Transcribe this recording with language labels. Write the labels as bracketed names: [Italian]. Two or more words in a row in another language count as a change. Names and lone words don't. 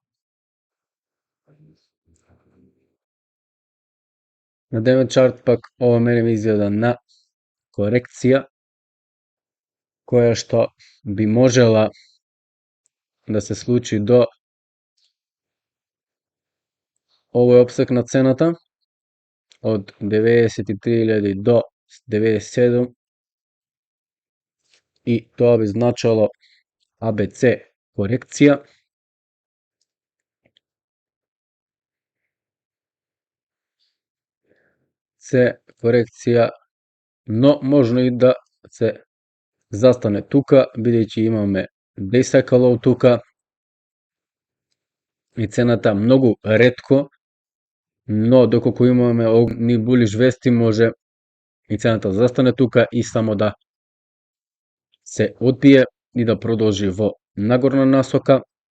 [Macedonian] На дневен чарт пак ова мене ми изгледа на корекција, која што би можела да се случи до овој опсек на цената од 93.000 до 97 и тоа би значало ABC корекција. C корекција, но можно и да се застане тука, бидејќи имаме [English] day cycle low [Macedonian] тука и цената многу ретко, но доколку имаме ни булиш вести, може и цената да застане тука и само да се одбие и да продолжи во нагорна насока.